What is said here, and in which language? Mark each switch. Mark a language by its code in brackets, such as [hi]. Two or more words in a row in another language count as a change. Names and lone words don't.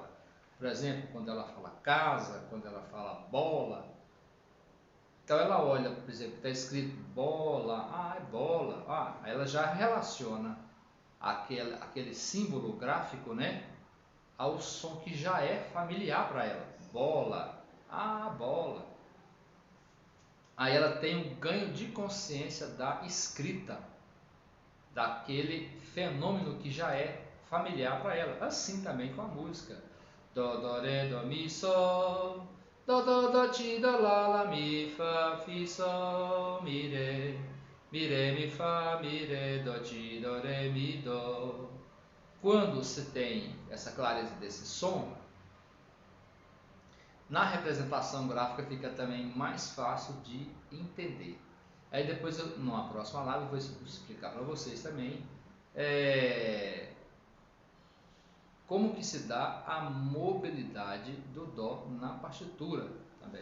[pt] Por exemplo, quando ela fala casa, quando ela fala bola, então ela olha, por exemplo, está escrito bola, é bola, aí ela já relaciona aquele símbolo gráfico, né, ao som que já é familiar para ela, bola, bola. Aí ela tem um ganho de consciência da escrita, daquele fenômeno que já é familiar para ela. Assim também com a música. Dó, dó, ré, dó, mi, sol. Dó, dó, dó, ti, dó, lá, mi, fá, fi, sol, mi, ré. Mi, ré, mi, fá, mi, ré, dó, ti, dó, ré, mi, dó. Quando se tem essa clareza desse som, na representação gráfica fica também mais fácil de entender. Aí depois, numa próxima live, eu vou explicar para vocês também como que se dá a mobilidade do Dó na partitura também.